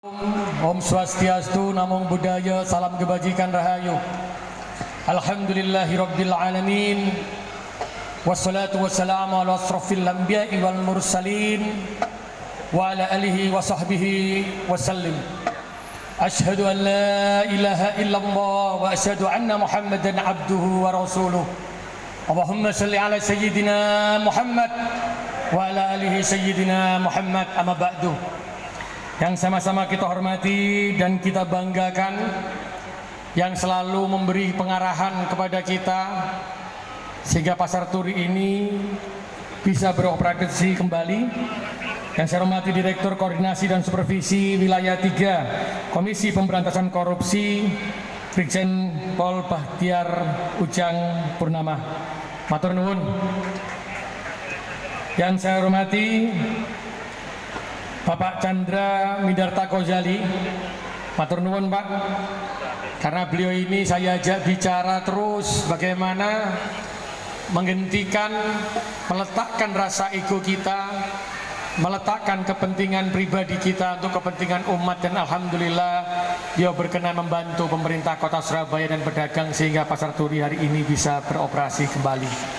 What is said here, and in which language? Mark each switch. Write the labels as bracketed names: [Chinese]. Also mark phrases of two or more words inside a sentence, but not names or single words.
[Balinese] Om Swastiastu, [Pali] Namo Buddhaya, [Indonesian] salam kebajikan rahayu. [Arabic] الحمد لله رب العالمين. والصلاة والسلام على أشرف الأنبياء والمرسلين وعلى آله وصحبه وسلم. أشهد أن لا إله إلا الله وأشهد أن محمدا عبده ورسوله. اللهم صل على سيدنا محمد وعلى آله سيدنا محمد أما بعد. [Indonesian] Yang sama-sama kita hormati dan kita banggakan, yang selalu memberi pengarahan kepada kita sehingga Pasar Turi ini bisa beroperasi kembali. Yang saya hormati Direktur Koordinasi dan Supervisi Wilayah 3 Komisi Pemberantasan Korupsi, Brigjen Pol Bahtiar Ujang Purnama. [Javanese] Matur nuwun. [Indonesian] Yang saya hormati Bapak Chandra Midarta Kozali, [Javanese] matur nuwun [Indonesian] Pak, karena beliau ini saya ajak bicara terus bagaimana menghentikan, meletakkan rasa ego kita, meletakkan kepentingan pribadi kita untuk kepentingan umat, dan alhamdulillah dia berkenan membantu pemerintah Kota Surabaya dan pedagang sehingga Pasar Turi hari ini bisa beroperasi kembali.